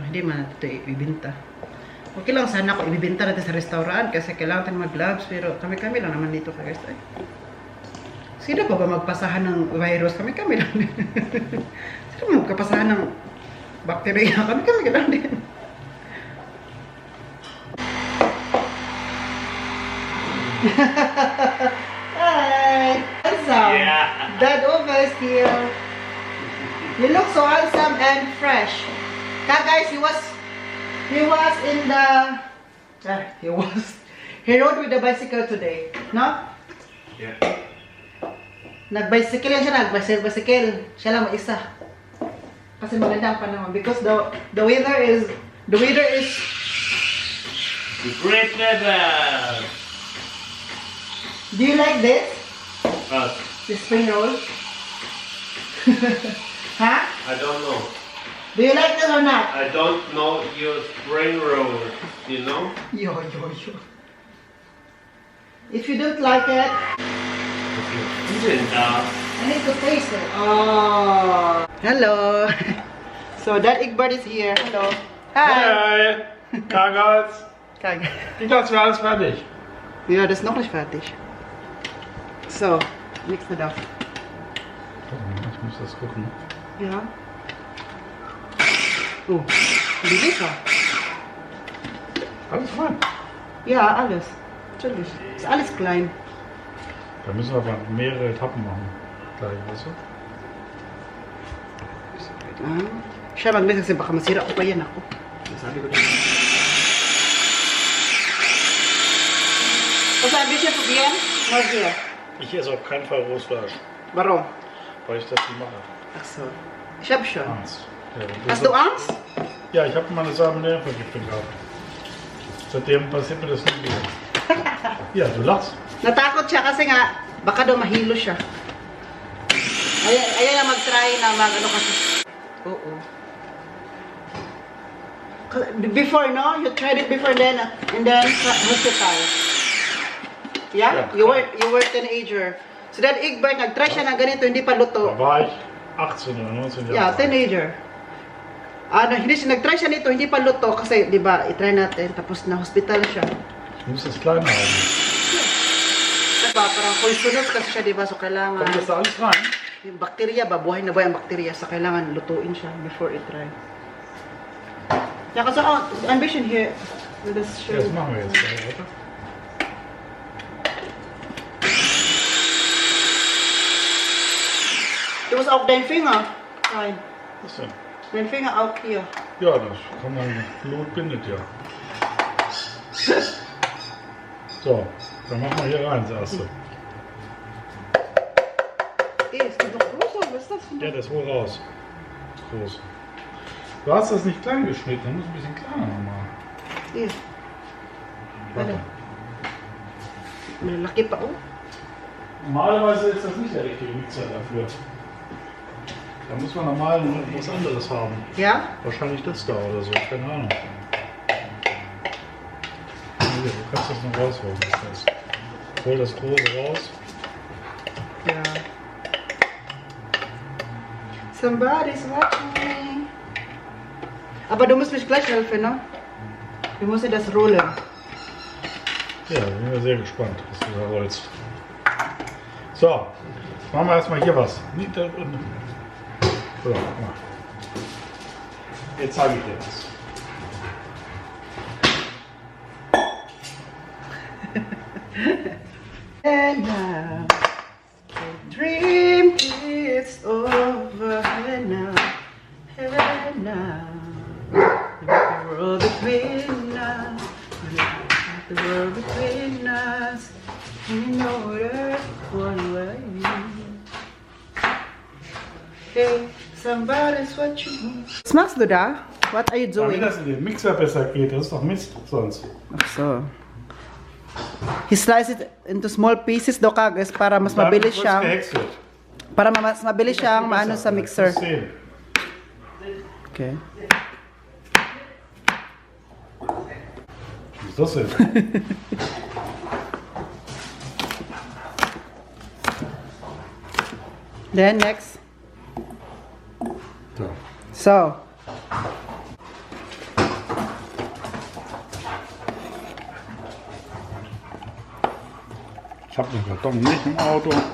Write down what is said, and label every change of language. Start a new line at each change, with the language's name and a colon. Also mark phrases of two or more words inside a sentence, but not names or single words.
Filipino: Hindi man natin ito ibibinta. Okay lang sana kung ibibenta natin sa restaurant kasi kailangan natin mag-gloves pero kami lang naman dito guys. Ay. Sino pa ba magpasahan ng virus? Kami lang din. Sino magpasahan ng bacteria? Kami lang din.
English: Hi! Handsome! Yeah. Dad Ova is here. You look so handsome and fresh. Guys, he was in the he rode with the bicycle today, no? Yeah.
Filipino: Nag-bicycle yan siya, nag-bicycle. Siya lang mag-isa. Kasi maganda ang panahon
English: because the weather is The great weather. Do you like this? What? The spring roll? Huh? I don't know. Do you like this or not? I don't know your spring roll. You know? Yo. If you don't like it, You didn't I need to taste it. Oh. Hello. So that Egbert is here. Hello. Hi. Hi! Kagals! Kag.
German: Ich dachte, wir alles fertig. Ja, das ist noch nicht fertig. So, mix it up. Ich muss das gucken. Ja. Oh, wie lecker. Alles fein. Ja, alles. Natürlich. Ist alles klein. Da müssen wir aber mehrere Etappen machen. Gleich, weißt du?
Filipino: Siya mag-mix kasi baka masira ko pa yan ako. Sabi ko din.
German: Was ein bisschen probieren? Mal hier. Ich esse auf keinen Fall rohes Fleisch, Warum? weil ich das nicht mache. Ach so. Ich hab schon. Angst. Ja, Hast du Angst? Ja, ich habe meine Salmonellenvergiftung gehabt. Seitdem passiert mir das nie wieder. Ja, du lachst.
Filipino: Natakot siya kasi nga, baka daw mahilo siya. Ayaw na mag-try na mag-ano kasi. Oo.
English: Before, no? You tried it before then, and then hospital. Yeah? Yeah. You were teenager. So that Egbert,
Filipino: nag-try siya ng ganito, hindi pa
German: Da
Filipino: luto.
German: war ich 18 oder 19 Jahre
English: Yeah,
German: alt.
English: teenager.
Filipino: Hindi siya, nag-try siya nito, hindi pa luto kasi, di ba, i-try natin, tapos na-hospital siya.
German: Ich muss das kleiner haben.
Filipino: Diba, parang poisonous kasi siya, di ba, so kailangan,
German: Kommt das da alles rein?
Filipino: yung bakterya ba, buhay na buhay ang bakterya, sa kailangan lutuin siya before i-try.
English: Ja, kasi, ambition here, with this
German: Ja, das
English: show.
German: machen wir jetzt. Warte. Du musst auch deinen Finger rein. Was denn? Dein Finger auch hier. Ja, das kann man. Blut bindet ja. So, dann machen wir hier rein das erste. Es geht doch größer, was ist das? Ja, das hol raus. Groß. Du hast das nicht klein geschnitten, dann muss ein bisschen kleiner machen. Hier, Warte.
Filipino: malaki pa oh.
German: Normalerweise ist das nicht der richtige Mixer dafür. Da muss man normal was anderes haben. Ja? Wahrscheinlich das da oder so, keine Ahnung. Hier, du kannst das noch rausholen. Das. Hol das Große raus. Ja.
English: Somebody's watching me.
German: Aber du musst mich gleich helfen, ne? Du musst dir das rollen. Ja, bin wir sehr gespannt, was du da rollst. So, jetzt machen wir erstmal hier was. Nicht da unten. So, guck mal. Jetzt zeige ich dir was.
English: And now, the dream is over. And now, and now, the world between us, the world between us, and you know there's one way. Hey, somebody's watching me.
German: Was machst du da?
English: What are you
German: Damit
English: doing?
German: das in den Mixer besser geht, das ist doch Mist sonst. Ach so.
English: He slices it into small pieces do kagas
Filipino: para mas
German: Damit
Filipino: mabilis
German: wird's
Filipino: siyang
German: gehäckselt.
Filipino: para mas mabilis siyang maano sa mixer.
German: Das sehen.
English: Okay.
German: Was ist das denn?
English: Then next.
German: So. So. Ich habe den Karton nicht im Auto.